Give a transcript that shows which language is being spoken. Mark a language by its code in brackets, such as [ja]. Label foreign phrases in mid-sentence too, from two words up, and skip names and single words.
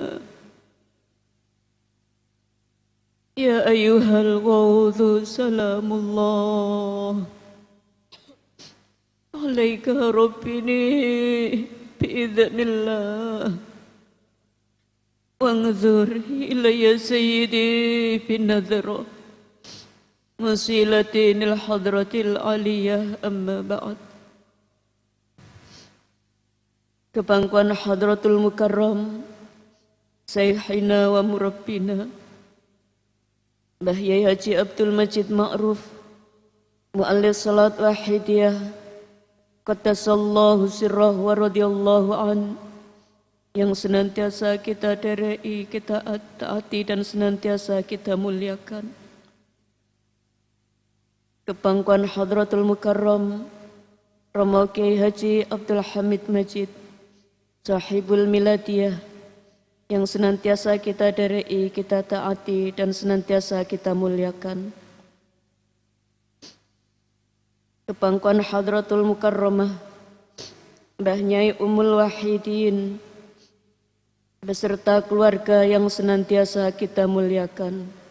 [ar] يا أيها الغوث سلام الله عليك ربني بإذن الله. وانظر إلي سيدي بنظرة موصلة للحضرة العلية أما بعد. [id] Kepangkuan Hadratul Mukarram [ar] شيخنا ومربينا [id] Mbah Yai Haji Abdul Majid Ma'ruf Mu'allif Salat Wahidiyah [ar] قدس الله سره ورضي الله عن, [id] yang senantiasa kita derei, kita taati dan senantiasa kita muliakan. Kepangkuan Hadratul Mukarram Romo Kiai Haji Abdul Hamid Majid Sahibul Miladiyah, yang senantiasa kita derei, kita taati dan senantiasa kita muliakan. Kepangkuan Hadratul Mukarramah Mbah Nyai Ummul Wahidin beserta keluarga yang senantiasa kita muliakan.